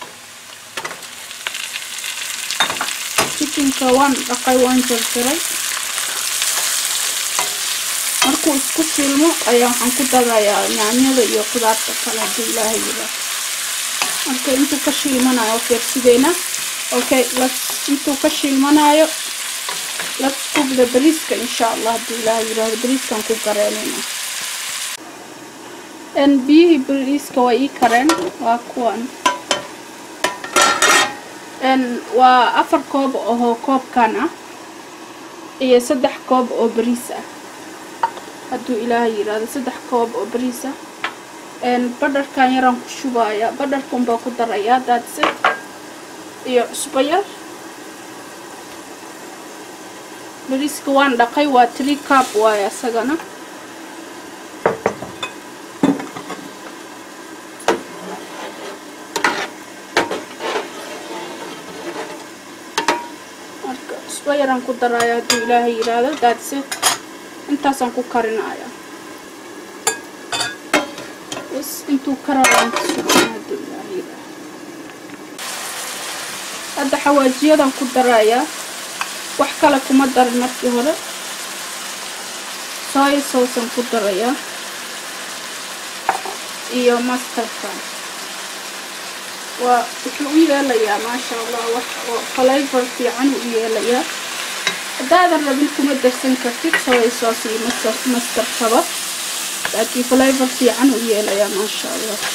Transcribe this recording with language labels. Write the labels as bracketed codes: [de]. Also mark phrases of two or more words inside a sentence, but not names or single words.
[so] chickenka waan dhaqay waan jarjaray markuu isku shiilmo ayaa waxaan ku darayaa yaanyada iyo khudaarta kale hadu ilaahay yiraahdo marka intuu ka shiilmanayo fiirsideena. Okay, intuu ka shiilmanayo [en] let's cook the [so] bariiska [ar] إن شاء الله [so] hadu ilaahay yiraahdo bariiskan ku gareynayna biyihii bariiska waa ii kareen waa kuwan waa 4 koob oo koobkan ah iyo 3 koob oo bariis ah hadu ilaahay yiraahdo 3 koob oo bariis ah badarkan yaraan ku shubaya badarkan baa ku daraya [en] that's it [so] iyo cusbo yar bariiska waan dhaqay waa 3 cup waaye asagana marka cusbo yaraan ku daraya hadu ilaahay yiraahdo [en] that's it [so] intaasaan ku karinaya intuu karayaan hadu ilaahay yiraahdo hadda xawaajiyadan ku daraya wax kale kuma darin markii hore [en] soy sauce [so] aan ku daraya iyo mustard waa wuxuu u yeelayaa [ar] ما شاء الله [so] wax oo flavor fiican u yeelayaa hadaadan rabin kuma darsan kartid [en] soy sauce [so] iyo mustard kaba laakiin flavor fiican u yeelayaa [ar] ما شاء الله.